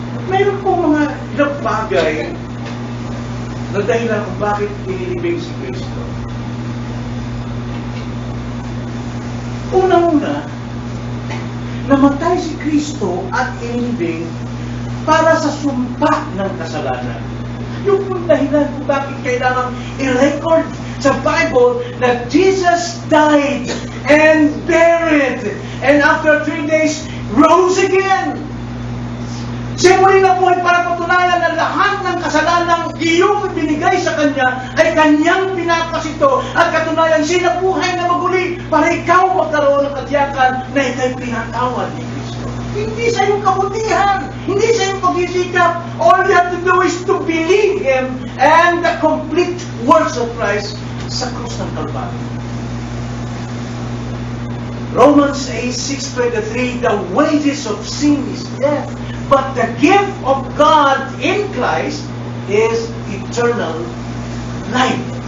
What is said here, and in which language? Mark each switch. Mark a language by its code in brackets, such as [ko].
[tl] Mayroon pong mga ilang bagay na dahilan kung bakit inilibing si Kristo. Unang-una, namatay si Kristo at inilibing para sa sumpa ng kasalanan. Yung pong dahilan kung bakit kailangan i-record sa Bible na [en] Jesus died and buried and after 3 days rose again. [tl] Siya muli na buhay para patunayan na lahat ng kasalanang iyong binigay sa Kanya ay Kanyang pinapasito at katunayan siya buhay na maguli para ikaw magkaroon ng katiyakan na ikaw'y pinatawad ni Kristo. Hindi sa iyong kabutihan, hindi sa iyong pagsisikap. [en] All you have to do is to believe Him and the complete works of Christ [tl] sa krus ng Kalbaryo. [en] Romans 8:6-23, the wages of sin is death, but the gift of God in Christ is eternal life.